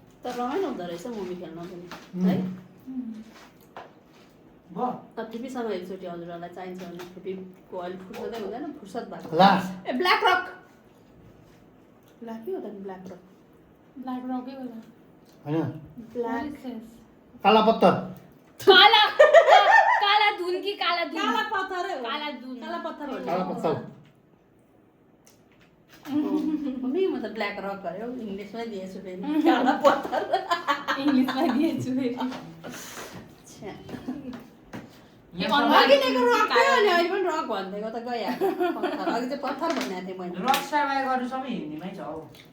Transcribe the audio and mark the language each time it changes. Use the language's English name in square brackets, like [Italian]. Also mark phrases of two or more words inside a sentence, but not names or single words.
[Nepali] तर रमाइलो हुँदो रहेछ मुभी खेल्न पनि है भयो ठिपीसँग एकचोटि हजुरहरूलाई चाहिन्छ भने ठिपीको अलिक फुर्सदै हुँदैन फुर्सद भएको लास्ट ए [English] black rock [Nepali] ब्ल्याक के हो त [English] black rock [Nepali] ब्ल्याक रकै होला होइन ब्ल्याक काला पत्थर काला काला धुन कि काला धुन काला पत्थर काला धुन काला पत्थर हो काला पत्थर मम्मी म त [English] black rock [Nepali] गऱ्यो इङ्ग्लिसमै दिएछु फेरि काला पत्थर इङ्ग्लिसमा दिएछु फेरि अघिदेखिको रक थियो अनि अहिले पनि रक भनिदिएको त गइहाल्यो पत्थर अघि चाहिँ पत्थर भनेको थिएँ मैले रक स्टारहरू सबै हिन्दीमै छ हौ